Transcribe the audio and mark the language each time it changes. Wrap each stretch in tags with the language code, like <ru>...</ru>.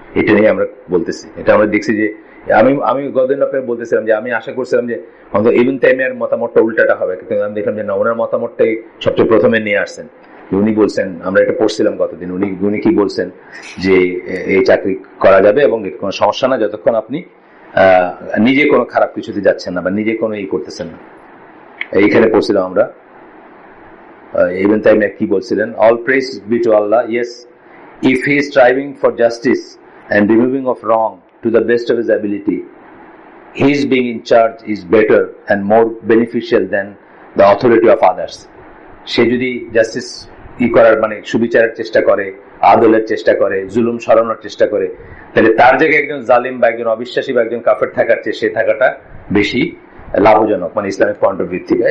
<bn>এটা নিয়ে আমরা বলতেছি, এটা আমরা দেখছি যে আমি গতদিন আপনাকে বলতেছিলাম যে আমি আশা করছিলাম যে অন্তত ইবনে তাইমিয়ার মতামতটা উল্টাটা হবে, কিন্তু আমি দেখলাম যে না, ওনার মতামতটাই সবচেয়ে প্রথমে নিয়ে আসছেন। উনি বলছেন, আমরা এটা পড়ছিলাম গতদিন, উনি কি বলছেন যে এই চাকরি করা যাবে এবং কোনো সমস্যা না যতক্ষণ আপনি নিজে কোনো খারাপ কিছুতে যাচ্ছেন না বা নিজে কোনো করতেছেন না। এইখানে পড়ছিলাম আমরা ইবনে তাইমিয়া কি বলছিলেন,</bn> <en>All praise be to Allah, yes, if he is striving for justice and removing of wrong to the best of his ability, his being in charge is better and more beneficial than the authority of others.</en> <bn>সে যদি justice করার মানে সুবিচারের চেষ্টা করে, আদলের চেষ্টা করে, জুলুম সরানোর চেষ্টা করে, তাহলে তার জায়গায় একজন জালিম বা একজন অবিশ্বাসী বা একজন কাফের থাকার চেয়ে সে থাকাটা বেশি লাভজনক, মানে ইসলামিক পয়েন্ট অফ ভিউ থেকে।</bn>